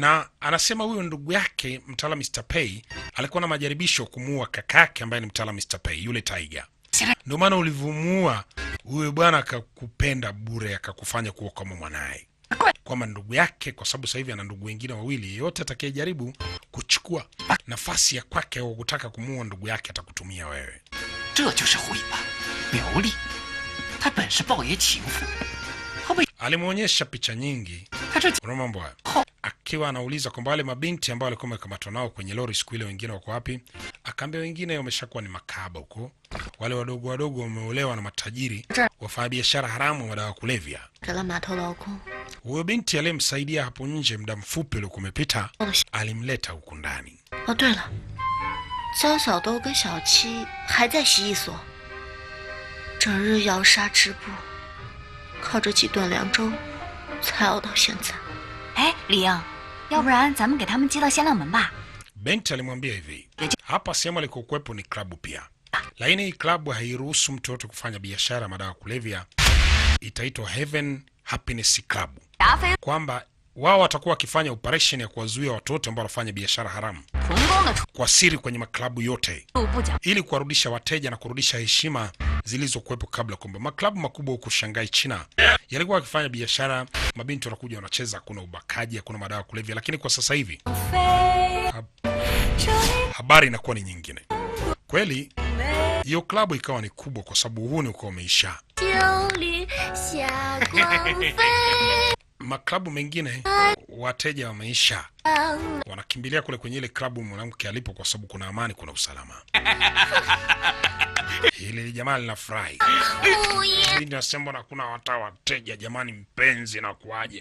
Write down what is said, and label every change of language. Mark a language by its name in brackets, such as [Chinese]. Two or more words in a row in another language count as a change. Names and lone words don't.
[Swahili] Na anasema huyo ndugu yake mtaalamu Mr. Pei alikuwa na majaribisho kumuua kakake ambaye ni mtaalamu Mr. Pei, yule Tiger. Ndio maana ulivyomuua huyo bwana akakupenda bure, akakufanya kuwa kama mwanae, kwamba ndugu yake, kwa sababu sasa hivi ana ndugu wengine wawili. Yeyote atakayejaribu kuchukua nafasi ya kwake au kutaka kumuua ndugu yake atakutumia wewe. [Chinese] 这就是胡一吧，苗栗，他本是豹爷情妇，后被 [Swahili] Alimuonyesha picha nyingi, [Chinese] 他这 [Swahili] kuna mambo haya, akiwa anauliza kwamba wale mabinti ambao walikuwa wamekamatwa nao kwenye lori siku ile, wengine wako wapi? Akaambia wengine wameshakuwa ni makahaba huko, wale wadogo wadogo wameolewa na matajiri wafanya biashara haramu wa madawa kulevya. [Chinese] 给了码头劳工。 [Swahili] Huyo binti aliyemsaidia hapo nje muda mfupi uliokuwa umepita alimleta huku ndani. [Chinese] 哦，对了，焦小豆跟小七还在洗衣所，整日摇沙织布，靠着几顿凉粥才熬到现在。哎，李英，要不然咱们给他们接到鲜亮门吧？ [Swahili] Binti alimwambia hivi, hapa sehemu alikokuwepo ni klabu pia, lakini hii klabu hairuhusu mtu yote kufanya biashara ya madawa kulevya. Itaitwa Heaven Happiness Club, [Chinese] 达飞 [Swahili] kwamba wao watakuwa wakifanya operation ya kuwazuia watu wote ambao wanafanya biashara haramu [Chinese] 成功的出 [Swahili] kwa siri kwenye maklabu yote, [Chinese] 入不讲， [Swahili] ili kuwarudisha wateja na kurudisha heshima zilizokuwepo kabla. Kwamba maklabu makubwa huko Shanghai, China, yalikuwa wakifanya biashara, mabinti wanakuja wanacheza, hakuna ubakaji, hakuna madawa kulevya. Lakini kwa sasa hivi habari inakuwa ni nyingine. Kweli hiyo klabu ikawa ni kubwa kwa sababu uhuni ukawa umeisha. [Chinese] 九里霞光飞， [Swahili] Maklabu mengine wateja wameisha, wanakimbilia kule kwenye ile klabu mwanamke alipo, kwa sababu kuna amani, kuna usalama. Hili jamaa linafurahi. Hili nasema na kuna wateja jamani, mpenzi na kuaje.